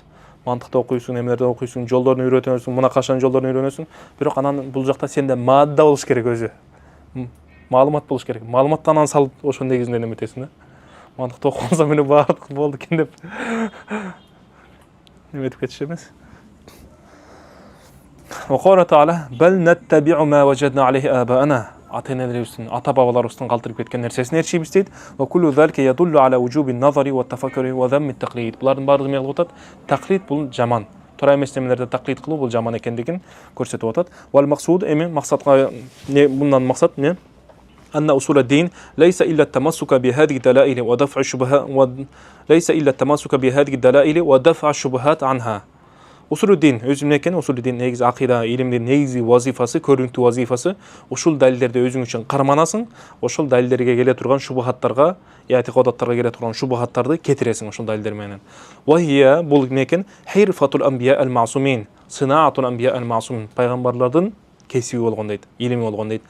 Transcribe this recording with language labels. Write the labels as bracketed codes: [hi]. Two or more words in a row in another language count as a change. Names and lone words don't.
[ky] Мантыкты окуйсуң, немелерди окуйсуң, жолдорун үйрөнөсүң, мына кашан жолдорун үйрөнөсүң. Бирок анан бул жакта сенде маадда болуш керек өзү. Маалымат болуш керек. Маалыматтан анан салып ошон негизинде неметесиң да. Мантыкты окуп алсам мене баардык болду экен деп. Неметип кетиш эмес. [ar] وقال تعالى بل نتبع ما وجدنا عليه آباءنا. [ky] Ата-энелерибиздин, ата-бабаларыбыздын калтырып кеткен нерсесин ээрчийбиз дейт. [ar] وكل ذلك يدل على وجوب النظر والتفكر وذم التقليد. [ky] Булардын баардыгы эмне кылып атат? Тaqlid бул жаман. Туура эмес нерселерди тaqlid кылуу бул жаман экендигин көрсөтүп атат. [ar] والمقصود [ky] эми максатка мындан максат эмне? [ar] أن أصول الدين ليس إلا التمسك بهذه الدلائل ودفع الشبهات ودفع الشبهات عنها. [ky] Усулуддин өзүнүн экен, усулуддин негизи акыйда илимдин негизи вазифасы, көрүнүктүү вазифасы ушул далилдерди өзүң үчүн карманасың, ошол далилдерге келе турган шубахаттарга, иатикадаттарга келе турган шубахаттарды кетиресиң ошол далилдер менен. Вахия бул эмне экен? [ar] حرفة الأنبياء المعصومين صناعة الأنبياء المعصومين, [ky] пайгамбарлардын кесиби болгон дейт, илими болгон дейт.